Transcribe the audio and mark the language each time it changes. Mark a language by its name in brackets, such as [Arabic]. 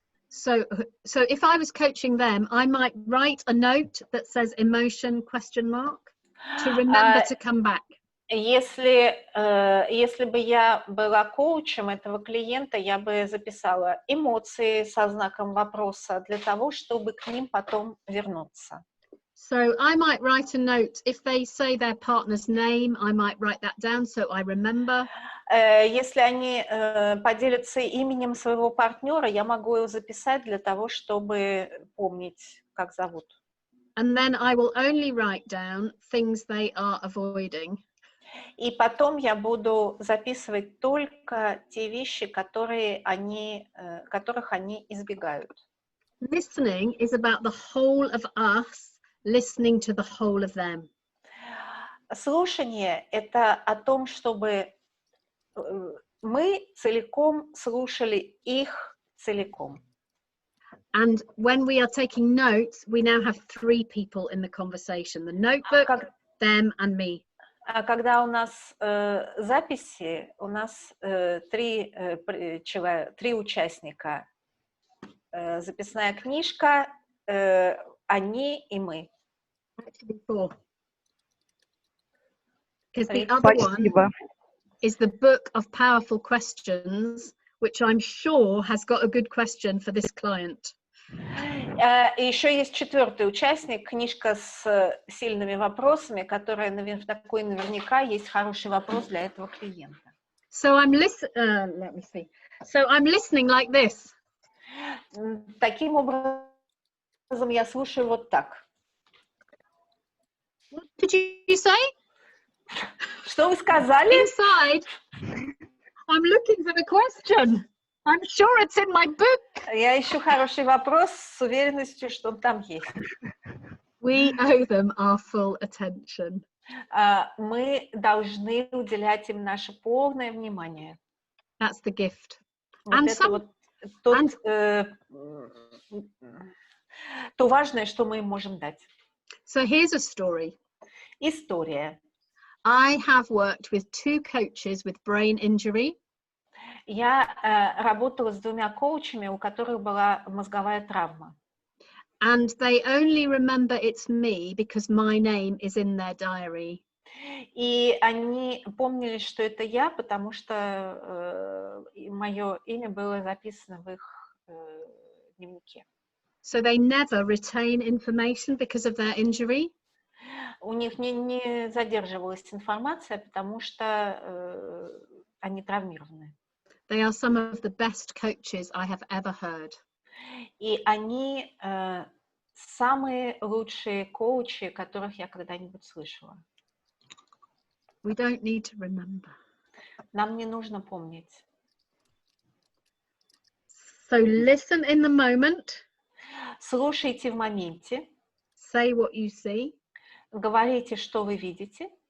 [English] So if I was coaching them, I might write a note that says emotion ? To remember to come back. [Russian] Если бы я была коучем этого клиента, я бы записала эмоции со знаком вопроса для того, чтобы к ним потом вернуться. [English] So I might write a note. If they say their partner's name, I might write that down so I remember. [Russian] Если они поделятся именем своего партнера, я могу его записать для того, чтобы помнить, как зовут. [English] And then I will only write down things they are avoiding. [Russian] И потом я буду записывать только те вещи, которых они избегают. [English] Listening is about the whole of us listening to the whole of them. [Russian] Слушание — это о том, чтобы мы целиком слушали их целиком. [English] And when we are taking notes, we now have 3 people in the conversation: the notebook, them, and me. [Russian] А когда у нас записи, у нас 3 участника. Записная книжка, они и мы. [English] Actually 4. Because the other one is the book of powerful questions, which I'm sure has got a good question for this client. [Russian] И еще есть 4-й участник, книжка с сильными вопросами, которая такой наверняка есть хороший вопрос для этого клиента. [English] So I'm let me see. So I'm listening like this. [Russian] Таким образом я слушаю вот так. [English] What did you say? [Russian] Что вы сказали? [English] Inside. I'm looking for the question. I'm sure it's in my book. [Russian] Я ищу хороший вопрос с уверенностью, что он там есть. [English] We owe them our full attention. [Russian] Мы должны уделять им наше полное внимание. [English] That's the gift. [Russian] Вот [English] And [Russian] это вот то важное, что мы им можем дать. [English] So here's a story. [Russian] История. [English] I have worked with 2 coaches with brain injury. [Russian] Я работала с 2 коучами, у которых была мозговая травма. [English] And they only remember it's me because my name is in their diary. [Russian] И они помнили, что это я, потому что мое имя было записано в их дневнике. [English] So they never retain information because of their injury. [Russian] У них не задерживалась информация, потому что они травмированы. [English] They are some of the best coaches I have ever heard. [Russian] И они самые лучшие коучи, которых я когда-нибудь слышала. [English] We don't need to remember. [Russian] Нам не нужно помнить. [English] So listen in the moment. [Russian] Слушайте в моменте. [English] Say what you see. [Russian] Говорите, что вы видите.